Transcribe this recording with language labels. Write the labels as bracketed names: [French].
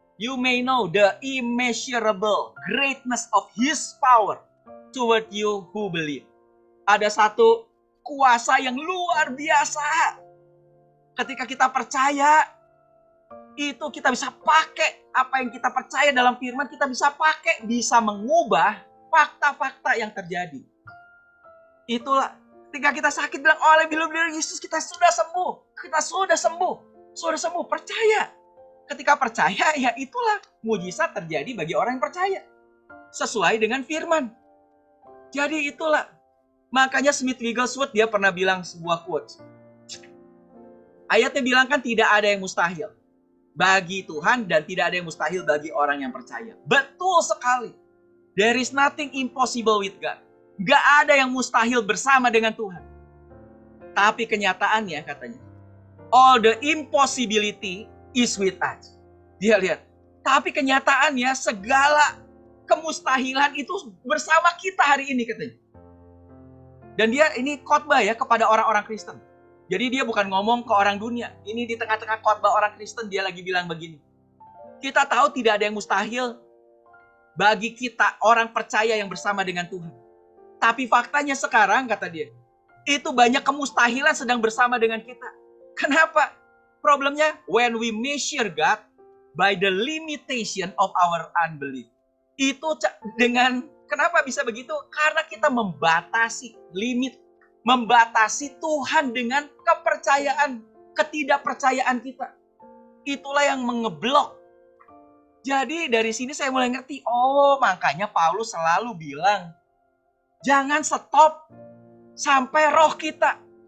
[English] You may know the immeasurable greatness of His power toward you who believe. [Indonesian] Ada satu kuasa yang luar biasa. Ketika kita percaya, itu kita bisa pakai apa yang kita percaya dalam firman, kita bisa pakai, bisa mengubah fakta-fakta yang terjadi. Itulah ketika kita sakit bilang, oleh bilu-bilu Yesus kita sudah sembuh. Kita sudah sembuh. Sudah sembuh, percaya. Ketika percaya, ya itulah mujizat terjadi bagi orang yang percaya. Sesuai dengan firman. Jadi itulah. Makanya Smith Wigglesworth dia pernah bilang sebuah quote. Ayatnya bilang kan tidak ada yang mustahil bagi Tuhan dan tidak ada yang mustahil bagi orang yang percaya. Betul sekali. [English] There is nothing impossible with God. [Indonesian] Gak ada yang mustahil bersama dengan Tuhan. Tapi kenyataannya katanya, [English] all the impossibility is with us. [Indonesian] Dia lihat. Tapi kenyataannya segala kemustahilan itu bersama kita hari ini katanya. Dan dia ini khotbah ya kepada orang-orang Kristen. Jadi dia bukan ngomong ke orang dunia. Ini di tengah-tengah khotbah orang Kristen dia lagi bilang begini. Kita tahu tidak ada yang mustahil bagi kita orang percaya yang bersama dengan Tuhan. Tapi faktanya sekarang kata dia, itu banyak kemustahilan sedang bersama dengan kita. Kenapa? [English] Problemnya when we measure God by the limitation of our unbelief. [Indonesian] Itu dengan kenapa bisa begitu? Karena kita membatasi limit, membatasi Tuhan dengan kepercayaan, ketidakpercayaan kita. Itulah yang mengeblok. Jadi dari sini saya mulai ngerti, oh makanya Paulus selalu bilang, jangan stop sampai roh kita.